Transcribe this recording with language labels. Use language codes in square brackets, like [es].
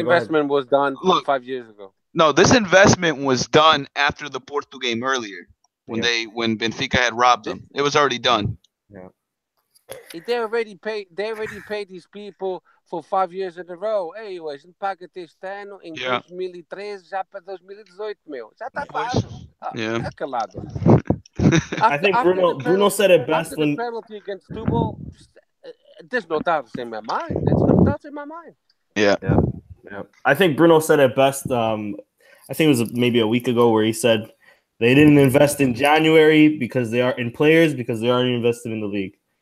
[en] investment was done 5 years ago. No, this investment was done after the Porto game earlier when Benfica had robbed them. It was already done. Yeah. They already paid these people for 5 years in a row. [pt] Ei, a gente paga este ano em 2013 já para 2018, meu. Já está pago. Tá calado. [en] I think Bruno said it best after the penalty against Tubo. There's no doubts in my mind. There's no doubts in my mind. Yeah. I think Bruno said it best. I think it was maybe a week ago where he said they didn't invest in January because they are in players because they already invested in the league.